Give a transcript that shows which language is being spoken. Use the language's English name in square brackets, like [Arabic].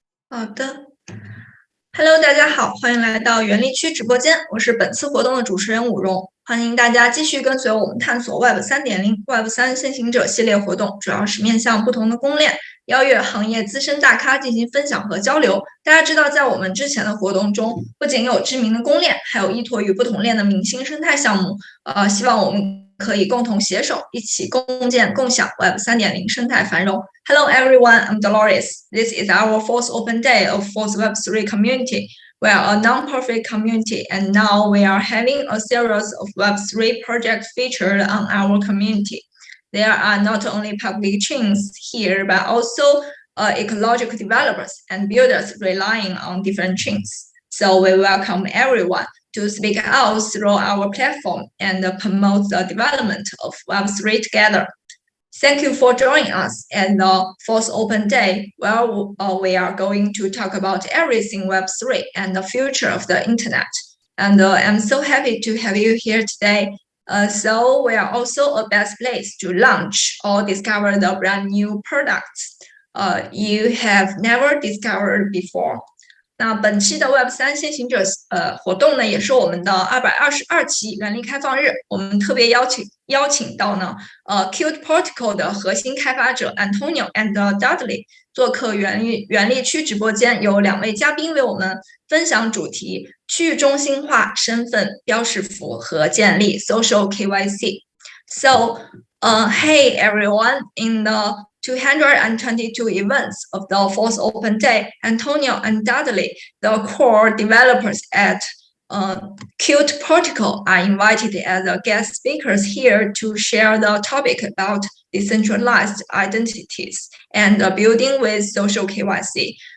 [Chinese] 好的，Hello，大家好，欢迎来到原力区直播间，我是本次活动的主持人武荣，欢迎大家继续跟随我们探索 Web 3.0、Web 3先行者系列活动，主要是面向不同的公链，邀约行业资深大咖进行分享和交流。大家知道，在我们之前的活动中，不仅有知名的公链，还有依托于不同链的明星生态项目。希望我们可以共同携手，一起共建共享 Web 3.0生态繁荣。 [English] Hello everyone, I'm Dolores. This is our fourth open day of fourth Web3 community. We are a non-profit community, and now we are having a series of Web3 projects featured on our community. There are not only public chains here, but also ecological developers and builders relying on different chains. So we welcome everyone to speak out through our platform and promote the development of Web3 together. Thank you for joining us at the fourth open day, where we are going to talk about everything Web3 and the future of the internet. And I'm so happy to have you here today. So we are also a best place to launch or discover the brand new products you have never discovered before. [Chinese] 那本期的 Web3先行者活动呢，也是我们的222期原力开放日。我们特别邀请到呢KILT Protocol 的核心开发者 Antonino and Dudley 做客原力区直播间，有2位嘉宾为我们分享主题：区域中心化身份标识符和建立 Socialkyc。 [English] So, hey everyone, in the 222 events of the fourth open day, Antonino and Dudley, the core developers at KILT Protocol, are invited as guest speakers here to share the topic about decentralized identities and building with social KYC.